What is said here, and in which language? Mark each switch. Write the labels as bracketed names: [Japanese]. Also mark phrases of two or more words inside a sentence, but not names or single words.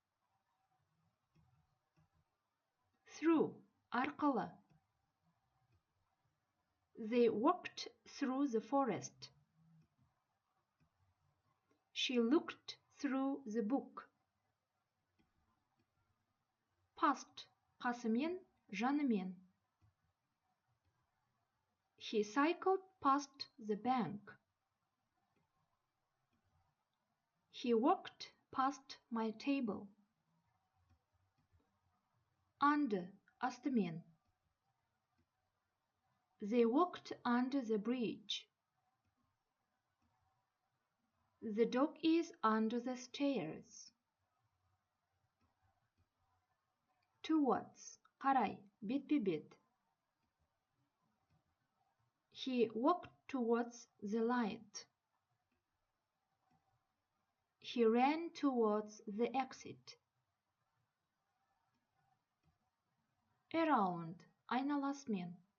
[Kazakh] Through арқылы. [English] They walked through the forest. She looked through the book. [Kazakh] Past қасымен, жанымен. [English] He cycled past the bank. He walked past my table. [Kazakh] Under астымен. [English] They walked under the bridge. The dog is under the stairs. [Kazakh] Towards қарай, бетпе-бет. [English] He walked towards the light. He ran towards the exit. [Kazakh] Around, айналасымен.